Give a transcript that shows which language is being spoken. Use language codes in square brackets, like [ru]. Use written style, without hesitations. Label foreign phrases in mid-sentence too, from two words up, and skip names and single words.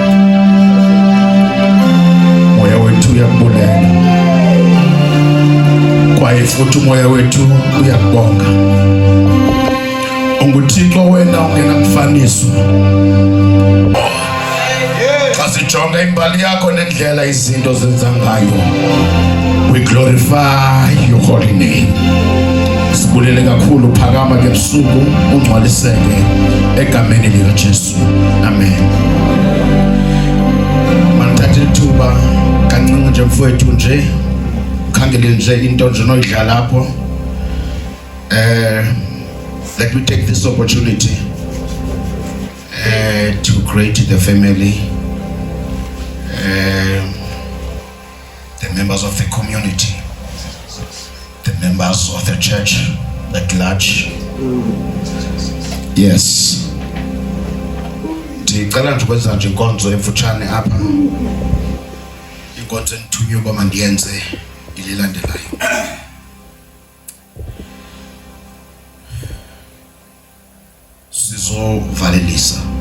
[xh] Moya wethu uyakubulela. Kwaye futhi umoya wethu uyakubonga. UnguThixo wena ungenamfaniso. Xa sijonga imbali yakho nendlela izinto zenza ngayo, [en] we glorify your holy name. [xh] Sibulele kakhulu, phakama ke busuku, ungcwaliseke egameni likaJesu. Amen. Manithathe ithuba kancinci nje mfowethu nje khangele nje into nje noyidlala lapho. [en] Let me take this opportunity to greet the family, the members of the community, the members of the church at large. Yes. [xh] Ndicela nje ukwenza nje inkonzo emfutshane apha. Inkonzo endithunywe uba mandiyenze ililandelayo. Sizovalelisa.